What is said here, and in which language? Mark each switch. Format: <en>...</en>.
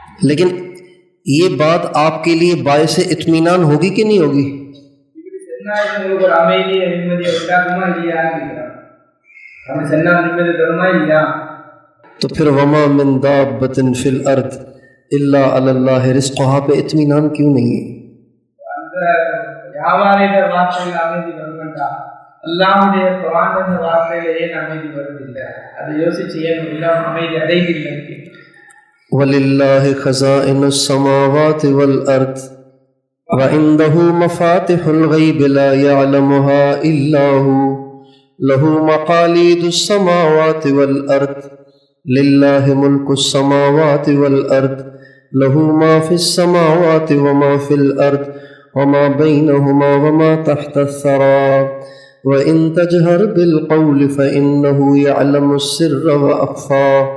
<ur>لیکن یہ بات آپ کے لیے باعث اطمینان ہوگی کہ نہیں ہوگی؟</ur> <ta>இப்படி சொன்னா உங்களுக்கு ஒரு அமைதியை நிம்மதியை உண்டாக்குமா இல்லையான்னு கேட்குறாங்க. அப்படி சொன்னால் நிம்மதி தருமா இல்லையா?</ta> <ur>تو پھر</ur> <ar>وما من دابۃ فی الارض الا علی اللہ رزقها</ar> <ur>پہ اطمینان کیوں نہیں ہے؟</ur> <ta>அந்த வியாபாரியோட வார்த்தையில் அமைதி வருமென்றா அல்லாஹ்வுடைய குர்ஆன் என்ற வார்த்தையில ஏன் அமைதி வருவதில்லை? அதை யோசிச்சு ஏன் எல்லாம் அமைதி அடைவதில்லை?</ta> <ar>وَلِلَّهِ خَزَائِنُ السَّمَاوَاتِ وَالْأَرْضِ وَعِندَهُ مَفَاتِحُ الْغَيْبِ لَا يَعْلَمُهَا إِلَّا هُوَ لَهُ مَقَالِيدُ السَّمَاوَاتِ وَالْأَرْضِ لِلَّهِ مُلْكُ السَّمَاوَاتِ وَالْأَرْضِ لَهُ مَا فِي السَّمَاوَاتِ وَمَا فِي الْأَرْضِ وَمَا بَيْنَهُمَا وَمَا تَحْتَ الثَّرَى وَإِن تَجْهَرْ بِالْقَوْلِ فَإِنَّهُ يَعْلَمُ السِّرَّ وَأَخْفَى</ar>